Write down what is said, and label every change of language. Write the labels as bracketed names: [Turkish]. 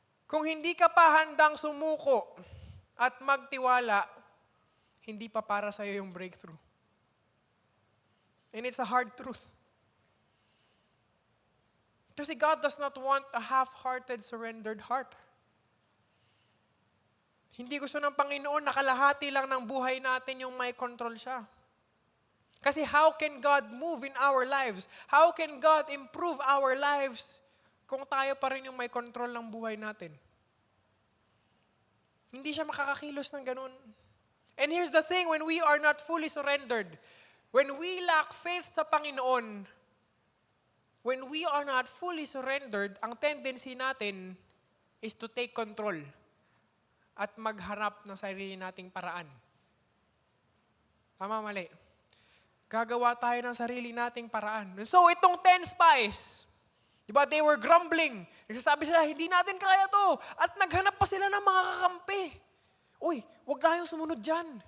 [Filipino] Kung hindi ka pa handang sumuko at magtiwala, hindi pa para sa'yo yung breakthrough. [English] And it's a hard truth. Kasi God does not want a half-hearted, surrendered heart. [Filipino] Hindi gusto ng Panginoon na kalahati lang ng buhay natin yung may control siya. [English] Kasi how can God move in our lives? How can God improve our lives [Filipino] kung tayo pa rin yung may control ng buhay natin? Hindi siya makakakilos ng ganun. [English] And here's the thing, when we are not fully surrendered, when we lack faith [Filipino] sa Panginoon, [English] when we are not fully surrendered, [Filipino] ang tendency natin [English] is to take control [Filipino] at maghanap ng sarili nating paraan. Tama, mali. Gagawa tayo ng sarili nating paraan. [English] So itong 10 spies, diba, they were grumbling. [Filipino] Nagsasabi sila, hindi natin kaya to. At naghanap pa sila ng mga kakampi. Uy, wag tayong sumunod dyan.